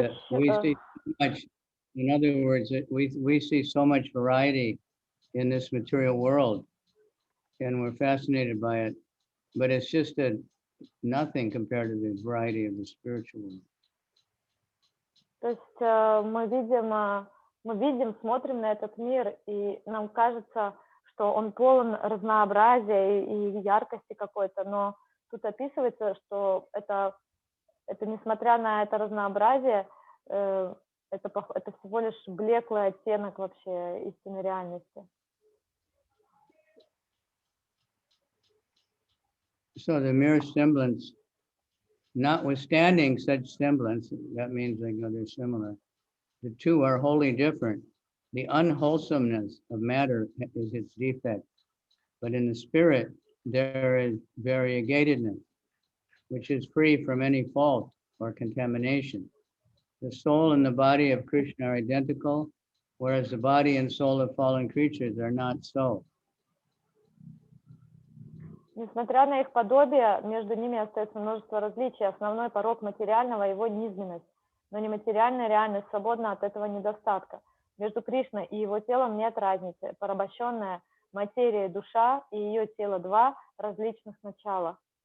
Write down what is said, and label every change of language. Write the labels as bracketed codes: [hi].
[en] We see so much, in other words, we see so much variety in this material world, and we're fascinated by it, but it's just nothing compared to the variety of the spiritual world. [ru] То есть мы видим, смотрим на этот мир, и нам кажется, что он полон разнообразия и яркости какой-то, но тут описывается, что это несмотря на это разнообразие, это всего лишь блеклый оттенок вообще истинной реальности. [en] So the mere semblance, notwithstanding such semblance, that means they're similar. The two are wholly different. The unwholesomeness of matter is its defect, but in the spirit there is variegatedness, which is free from any fault or contamination. The soul and the body of Krishna are identical, whereas the body and soul of fallen creatures are not so. [ru] Несмотря на их подобие, между ними остается множество различий. Основной порок материального – его низменность, но нематериальная реальность свободна от этого недостатка. Между Кришной и его телом нет разницы. Порабощенная материя, душа и ее тело – два различных начала.